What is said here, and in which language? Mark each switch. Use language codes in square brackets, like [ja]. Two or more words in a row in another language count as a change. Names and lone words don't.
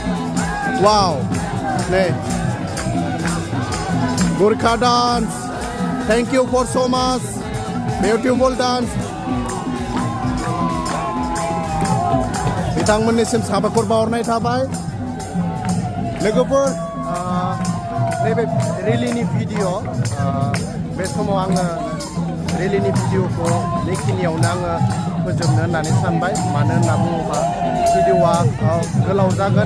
[brx] वाव नै गुरखा डान्स [en] thank you for so much beautiful dance [brx] बिथांमोननिसिम साबायखर बावहरनाय थाबाय लोगोफोर नैबे रेलिनि भिडिअ बे समाव आङो रेलिनि भिडिअखौ बेखिनियावनो आङो फोजोबनो होननानै सानबाय मानो होनना बुङोबा भिडिअआ गोलाव जागोन